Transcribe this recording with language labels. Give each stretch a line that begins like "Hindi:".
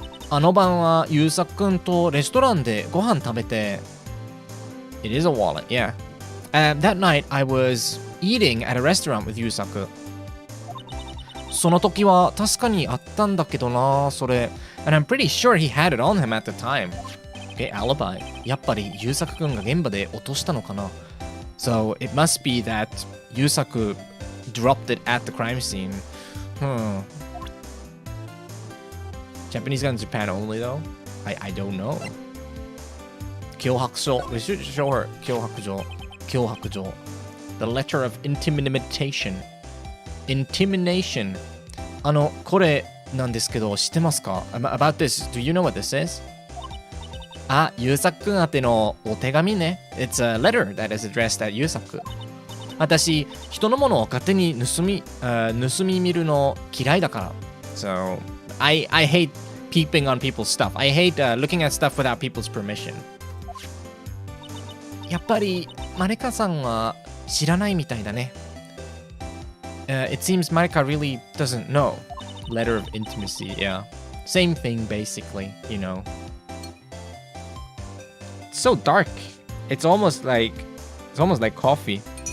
Japanese: あの晩は優作くんとレストランでご飯食べて.
English: It is a wallet, yeah. That night I was eating at a restaurant with 優作.
Japanese: その時は確かにあったんだけどな、それ.
English: And I'm pretty sure he had it on him at the time. Okay, alibi.
Japanese: やっぱり優作くんが現場で落としたのかな.
English: So it must be that Yusaku dropped it at the crime scene. Japanese gun in Japan only though? I don't know. 脅迫状. We should show her 脅迫状. The letter of intimidation. Intimidation.
Japanese: これなんですけど知ってますか?
English: About this, do you know what this is?
Japanese: あ、優作くん宛てのお手紙ね.
English: It's a letter that is addressed at 優作.
Japanese: 私、人のものを勝手に盗み見るの嫌いだから.
English: So, I hate peeping on people's stuff. I hate looking at stuff without people's permission.
Japanese: やっぱり、マレカさんは知らないみたいだね.
English: It seems Marika really doesn't know. Letter of intimacy, yeah. Same thing, basically, you know. It's so dark. It's almost like coffee.